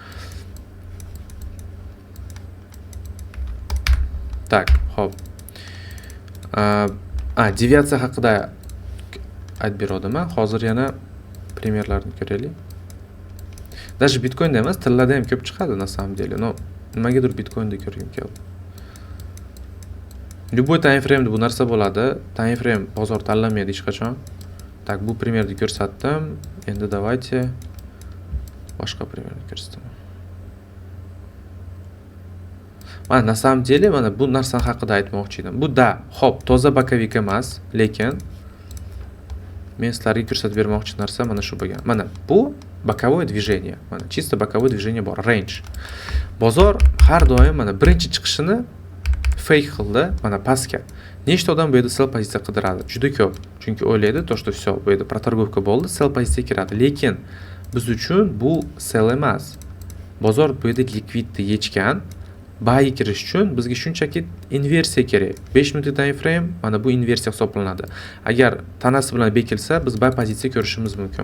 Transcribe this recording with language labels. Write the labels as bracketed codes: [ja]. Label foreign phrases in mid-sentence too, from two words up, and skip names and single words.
[uz] Tak, hop. Deviatsiya haqida aytib berdim. Hozir yana primerlarni ko'raylik. Даже bitcoinda emas, tillarda ham ko'p chiqadi [ru] на самом деле. [uz] Но nimagadir bitcoinda ko'rgim keldi. Любой [en] time frame [uz] bu narsa bo'ladi. [en] Time frame [uz] bozor tanlamaydi hech qachon. Tak, bu primerni ko'rsatdim. Endi давайте boshqa primerni ko'rsataman. Mana [ru] на самом деле [uz] mana bu narsa haqida aytmoqchi edim. Bu hop, toza bokovik emas, lekin men sizlarga ko'rsatib bermoqchi narsa mana shu bo'lgan. Mana bu [ru] боковое движение. [uz] Mana [ru] чисто боковое движение [uz] bor, range. Bozor har doim mana birinchi chiqishini fake qildi, mana pastga. Nechta odam bu yerda sell pozitsiya qidiradi? Juda ko'p. Chunki o'ylaydi, [ru] то что всё, [uz] bu yerda protorgovka bo'ldi, sell pozitsiya kiradi. Lekin biz uchun bu sell emas. Bozor bu yerda likvidni yechgan. Buy kirish uchun bizga shunchaki inversiya kerak. 5 minutlik [en] time frame [uz] mana bu inversiya hisoblanadi. Agar tanasi bilan bekilsa, biz buy pozitsiya ko'rishimiz mumkin.